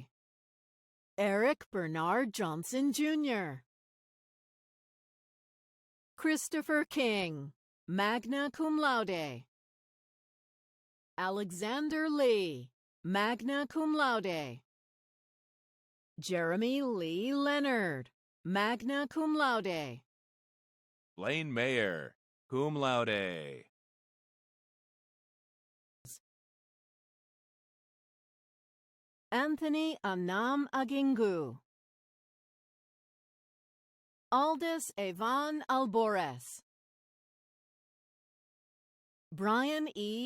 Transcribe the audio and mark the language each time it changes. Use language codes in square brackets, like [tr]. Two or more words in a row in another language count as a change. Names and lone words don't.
[en] Eric Bernard Johnson Jr., Christopher King, [la] magna cum laude. [en] Alexander Lee, [la] magna cum laude. [en] Jeremy Lee Leonard, [la] magna cum laude. [en] Blaine Mayer, [la] cum laude. [en] Anthony Anam Agingu, Aldous Evan Albores, Brian E.